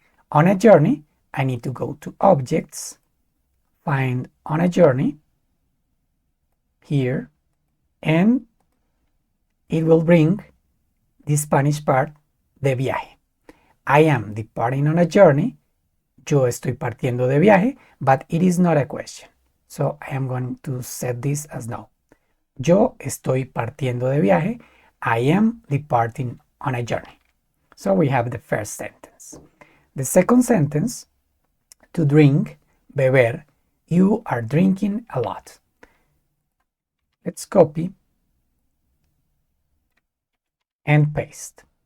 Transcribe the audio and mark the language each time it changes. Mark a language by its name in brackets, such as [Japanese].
[English] On a journey, I need to go to objects, find on a journey here, and it will bring the Spanish part, [Spanish] de viaje. [English] I am departing on a journey, [Spanish] yo estoy partiendo de viaje, [English] but it is not a question. So I am going to set this as no. [Spanish] Yo estoy partiendo de viaje, [English] I am departing on a journey. So we have the first sentence. The second sentence, to drink, beber, you are drinking a lot. Let's copy and paste.